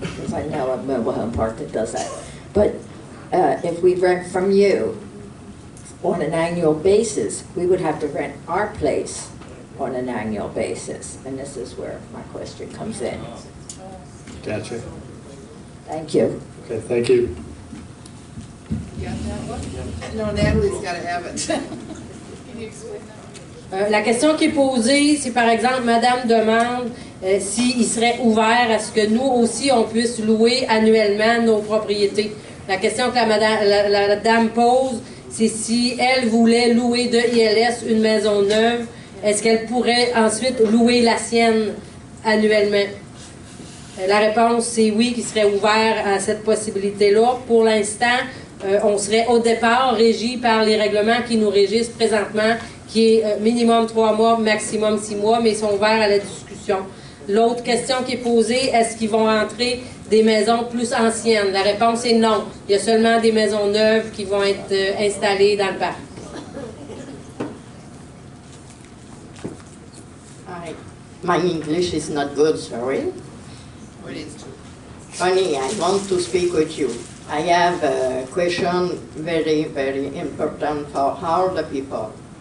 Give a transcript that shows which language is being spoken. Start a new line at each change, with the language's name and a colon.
English: Because I know a mobile home park that does that. But if we rent from you on an annual basis, we would have to rent our place on an annual basis. And this is where my question comes in. Gotcha. Thank you. Okay, thank you. You got that one? No, Natalie's got to have it. Can you explain that?
French: La question qui est posée, c'est par exemple, Madame demande s'il serait ouvert à ce que nous aussi, on puisse louer annuellement nos propriétés. La question que la dame pose, c'est si elle voulait louer de ILS une maison neuve, est-ce qu'elle pourrait ensuite louer la sienne annuellement? La réponse, c'est oui, qu'il serait ouvert à cette possibilité-là. Pour l'instant, on serait au départ régi par les règlements qui nous régissent présentement, qui est minimum 3 mois, maximum 6 mois, mais ils sont ouverts à la discussion. L'autre question qui est posée, est-ce qu'ils vont entrer des maisons plus anciennes? La réponse est non. Il y a seulement des maisons neuves qui vont être installées dans le parc.
English: Hi. My English is not good, sorry. What is Funny, I want to speak with you. I have a question very, very important for all the people.